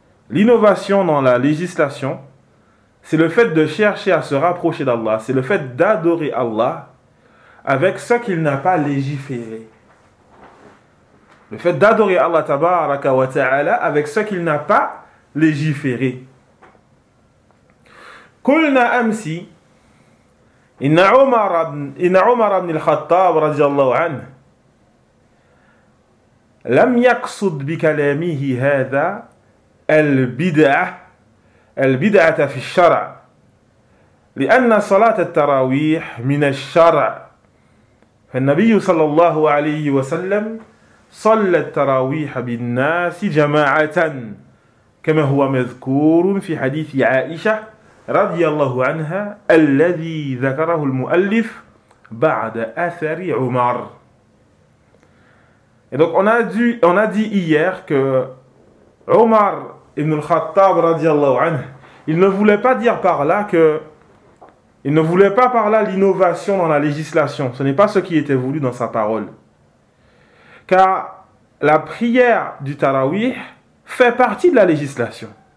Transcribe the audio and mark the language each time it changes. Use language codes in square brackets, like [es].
[fr] L'innovation dans la législation, c'est le fait de chercher à se rapprocher d'Allah, c'est le fait d'adorer Allah avec ce qu'il n'a pas légiféré. Le fait d'adorer Allah tabaraka wa ta'ala avec ce qu'il n'a pas légiféré. [ar] Kulna amsi, inna Umar ibn al-Khattab radiallahu anhu, لم يقصد بكلامه هذا البدعة البدعة في الشرع لأن صلاة التراويح من الشرع فالنبي صلى الله عليه وسلم صلى التراويح بالناس جماعة كما هو مذكور في حديث عائشة رضي الله عنها الذي ذكره المؤلف بعد أثر عمر. [fr] Et donc on a dit hier que Omar ibn al-Khattab radiallahu anhu, il ne voulait pas dire par là que il ne voulait pas par là l'innovation dans la législation. Ce n'est pas ce qui était voulu dans sa parole. Car la prière du Tarawih fait partie de la législation.